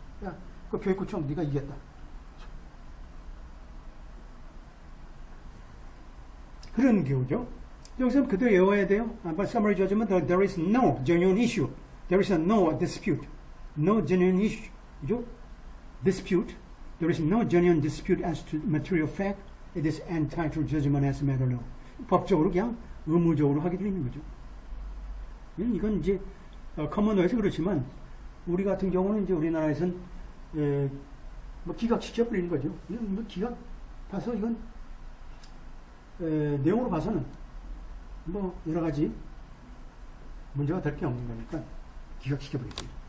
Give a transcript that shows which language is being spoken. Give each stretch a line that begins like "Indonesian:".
Korean: 야, 그 교육구청 네가 이겼다. 그런 경우죠. 여기서 그대로 외워야 돼요.
English: But summary judgment, there is no genuine issue. There is no dispute. No genuine issue.
Korean: 그죠?
English: Dispute. There is no genuine dispute as to material fact. It is entitled judgment as a matter of law.
Korean: 법적으로 그냥 의무적으로 하게 되는 거죠. 이건 이제 커먼로에서 그렇지만 우리 같은 경우는 이제 우리나라에서는 기각시켜버리는 거죠. 기각 봐서 이건 내용으로 봐서는 여러 가지 문제가 될 게 없는 거니까 기각시켜버리죠.